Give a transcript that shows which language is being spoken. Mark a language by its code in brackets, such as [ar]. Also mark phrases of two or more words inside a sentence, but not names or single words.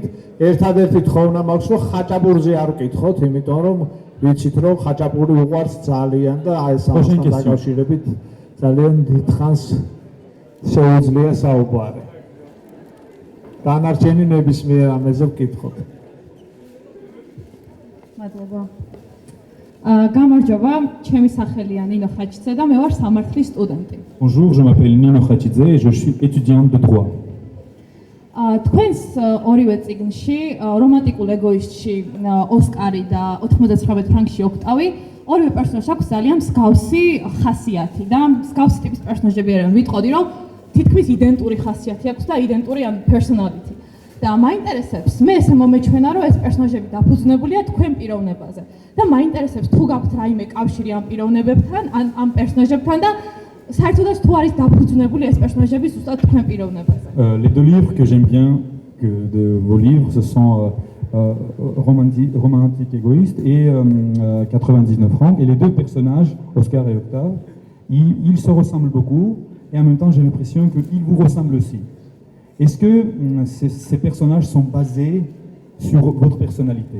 [ka] ერთადერთი თხოვნა მაქვს, რომ ხაჭაპურზე არ ვკითხოთ, იმიტომ რომ ვიცით, რომ ხაჭაპური უყვარს ძალიან და აი ეს ამასთან დაკავშირებით ძალიან დიდხანს შეუძლია საუბარი. დანარჩენი ნებისმიერ ამაზე ვკითხოთ. მადლობა. გამარჯობა, ჩემი სახელია ნინო ხაჩიძე და მე ვარ სამართლის სტუდენტი. [fr] Bonjour, je m'appelle Nino Khachidze et je suis étudiante de droit. [ka] თქვენს ორივე წიგნში რომანტიკულ ეგოისტში ოსკარი და 99 ფრანკში ოქტავი ორივე პერსონაჟს აქვს ძალიან მსგავსი ხასიათი და მსგავსი ტიპის პერსონაჟები არიან. ვიტყოდი რომ თითქმის იდენტური ხასიათი აქვს და იდენტური personality. და მაინტერესებს, მე ესე მომეჩვენა რომ ეს პერსონაჟები დაფუძნებულია თქვენ პიროვნებაზე. და მაინტერესებს თუ გაქვთ რაიმე კავშირი ამ პიროვნებებთან, ამ პერსონაჟებთან და საერთოდაც თუ არის დაფუძნებული ეს პერსონაჟები ზუსტად თქვენ პიროვნებაზე. [fr] Les deux livres que j'aime bien de vos livres, ce sont Romantique égoïste et 99 francs. Et les deux personnages, Oscar et Octave, ils se ressemblent beaucoup et en même temps j'ai l'impression qu'ils vous ressemblent aussi. Est-ce que ces personnages sont basés sur votre personnalité?